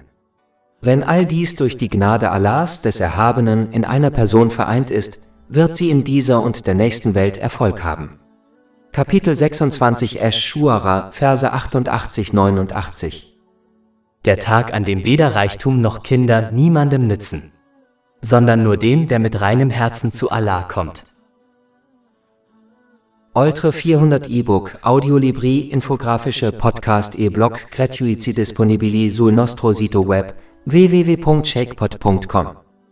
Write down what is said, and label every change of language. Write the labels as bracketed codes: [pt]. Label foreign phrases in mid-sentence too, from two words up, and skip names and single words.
[de] Wenn all dies durch die Gnade Allahs, des Erhabenen, in einer Person vereint ist, wird sie in dieser und der nächsten Welt Erfolg haben. Kapitel 26 Ash-Shuara, Verse 88-89. Der Tag, an dem weder Reichtum noch Kinder niemandem nützen, sondern nur dem, der mit reinem Herzen zu Allah kommt. [it] Oltre 400 E-Book, Audiolibri, [de] infografische Podcast [it] e-Blog gratuiti disponibili sul nostro sito web www.shakepot.com